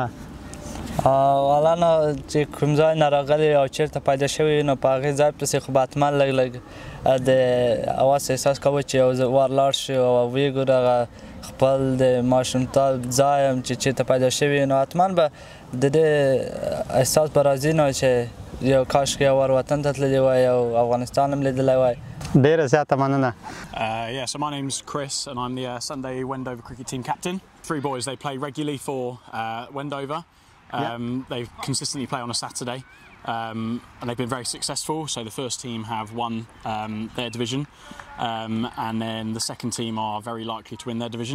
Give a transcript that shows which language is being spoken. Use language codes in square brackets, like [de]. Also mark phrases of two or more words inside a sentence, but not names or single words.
[ps] والا نو چې کوم ځای نه راغلی او چېرته پیدا شوي نو په هغې ځای پسې خو به حتما لږ لږ د حواس احساس کوو چې یو وار لاړ شو او ویې ګورو هغه خپل د ماشومتوب ځای هم چې چېرته پیدا شوي نو حتما به د دې احساس به راځي نو چې یو کاشکې یو وار وطن ته تللی وای او افغانستان هم لیدلی وای. ډېره زیاته مننه. [en] Yeah, so my name's Chris and I'm the Sunday Wendover cricket team captain. 3 boys, they play regularly for Wendover. They consistently play on a Saturday and they've been very successful. So the first team have won their division and then the second team are very likely to win their division.